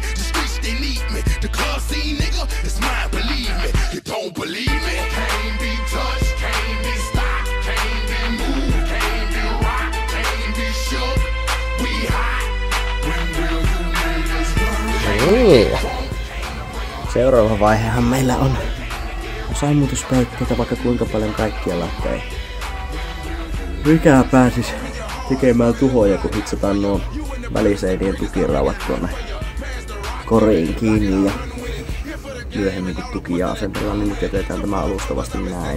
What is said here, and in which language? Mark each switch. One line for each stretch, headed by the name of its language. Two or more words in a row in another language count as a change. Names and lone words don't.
English: The streets, they need me. The club scene, nigga, it's mine, believe me. You don't believe me? Can't be touched, can't be stopped, can't be moved, can't be rocked, can't be shook. We hot. When will you niggas run?
Finnish: Niin. Seuraava vaihehan meillä on sammutuspeitteitä vaikka kuinka paljon kaikkialla, että ei mikään pääsis tekemään tuhoja, kun hitsataan nuo väliseinien tukirauvat tuonne koriin kiinni ja myöhemmin kun tukia asentellaan, niin nyt jätetään tämä alustavasti näin.